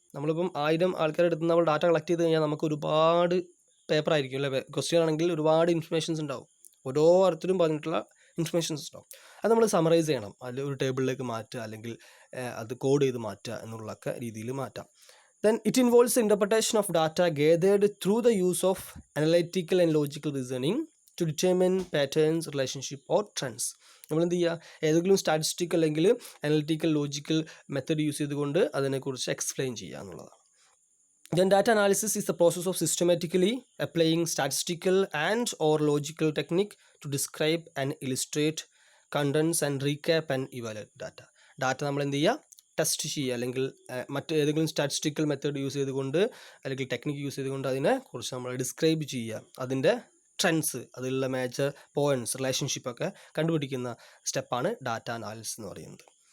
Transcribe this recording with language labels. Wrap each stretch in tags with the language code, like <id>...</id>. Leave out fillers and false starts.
<ml>നമ്മളിപ്പം 1000 ആൾക്കാരുടെ അടുത്ത് നമ്മൾ ഡാറ്റ കളക്ട് ചെയ്ത് കഴിഞ്ഞാൽ നമുക്ക് ഒരുപാട് പേപ്പർ ആയിരിക്കും അല്ലേ. ക്വസ്റ്റ്യൻ ആണെങ്കിൽ ഒരുപാട് ഇൻഫർമേഷൻസ് ഉണ്ടാവും, ഓരോ അർത്ഥത്തിലും പറഞ്ഞിട്ടുള്ള ഇൻഫർമേഷൻസ് ഉണ്ടാവും. അത് നമ്മൾ സമറൈസ് ചെയ്യണം, അതിൽ ഒരു ടേബിളിലേക്ക് മാറ്റുക, അല്ലെങ്കിൽ അത് കോഡ് ചെയ്ത് മാറ്റുക എന്നുള്ളൊക്കെ രീതിയിൽ മാറ്റാം.</ml> <en>Then it involves the interpretation of data gathered through the use of analytical and logical reasoning to determine patterns, relationship or trends.</en> <ml>നമ്മൾ എന്ത് ചെയ്യുക, ഏതെങ്കിലും സ്റ്റാറ്റിസ്റ്റിക് അല്ലെങ്കിൽ അനലിറ്റിക്കൽ ലോജിക്കൽ മെത്തേഡ് യൂസ് ചെയ്തുകൊണ്ട് അതിനെക്കുറിച്ച് എക്സ്പ്ലെയിൻ ചെയ്യുക എന്നുള്ളതാണ്.</ml> <en>Then data analysis is the process of systematically applying statistical and or logical technique to describe and illustrate contents and recap and evaluate data.</en> <ml>Data നമ്മൾ എന്ത് ചെയ്യുക, test ചെയ്യുക, അല്ലെങ്കിൽ ഏതെങ്കിലും സ്റ്റാറ്റിസ്റ്റിക്കൽ മെത്തേഡ് യൂസ് ചെയ്തുകൊണ്ട് അല്ലെങ്കിൽ ടെക്നിക്ക് യൂസ് ചെയ്തുകൊണ്ട് അതിനെക്കുറിച്ച് നമ്മൾ ഡിസ്ക്രൈബ് ചെയ്യുക, അതിൻ്റെ ട്രെൻഡ്സ്, അതിലുള്ള മേജർ പോയിൻറ്റ്സ്, റിലേഷൻഷിപ്പൊക്കെ കണ്ടുപിടിക്കുന്ന സ്റ്റെപ്പാണ് ഡാറ്റ അനാലിസിസ് എന്ന് പറയുന്നത്.</ml>